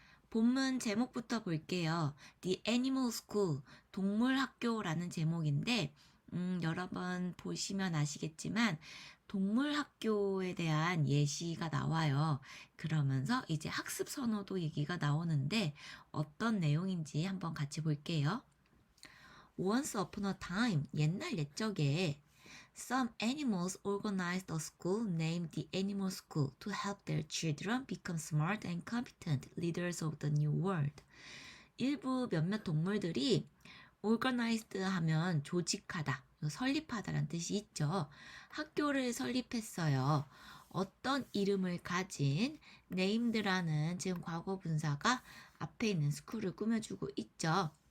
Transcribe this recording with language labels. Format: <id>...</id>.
<ko>본문 제목부터 볼게요. The Animal School, 동물학교라는 제목인데 여러 번 보시면 아시겠지만 동물학교에 대한 예시가 나와요. 그러면서 이제 학습 선호도 얘기가 나오는데 어떤 내용인지 한번 같이 볼게요.</ko> <en>Once upon a time,</en> <ko>옛날 옛적에</ko> <en>some animals organized a school named the Animal School to help their children become smart and competent leaders of the new world.</en> <ko>일부 몇몇 동물들이 organized 하면 조직하다, 설립하다라는 뜻이 있죠. 학교를 설립했어요. 어떤 이름을 가진 named라는 지금 과거 분사가 앞에 있는 school을 꾸며주고 있죠.</ko>